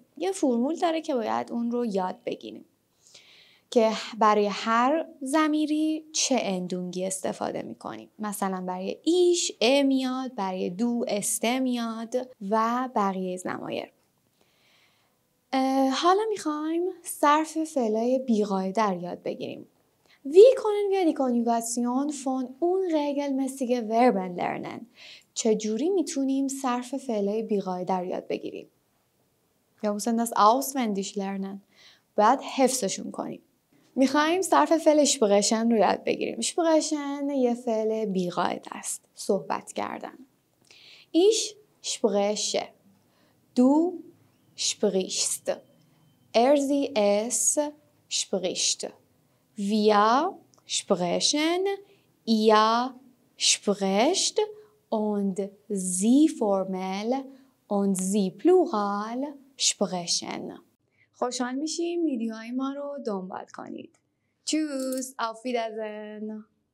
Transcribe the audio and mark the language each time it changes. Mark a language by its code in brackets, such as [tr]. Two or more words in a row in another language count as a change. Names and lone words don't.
[fa] یه فرمول داره که باید اون رو یاد بگیریم که برای هر ضمیری چه اندونگی استفاده میکنیم. مثلا برای ایش ا میاد، برای دو است میاد و بقیه ضمایر. حالا میخوایم صرف فعلای بیقاعده رو یاد بگیریم. [de] Wie können wir die Konjugation von unregelmäßige Verben lernen? [fa] چجوری میتونیم صرف فعلای بیقاعده رو یاد بگیریم؟ [de] Wir müssen das auswendig lernen. [fa] باید حفظشون کنیم. میخوایم صرف فعل sprechen رو یاد بگیریم. sprechen یه فعل بیقاعده است. صحبت کردن. [de] Ich spreche. Du sprichst. Sie es spricht. Wir sprechen. Ihr spricht. Und sie formell und sie plural sprechen. [fa] خوشحال میشیم ویدیوهای ما رو دنبال کنید. [de] Tschüss, auf Wiedersehen.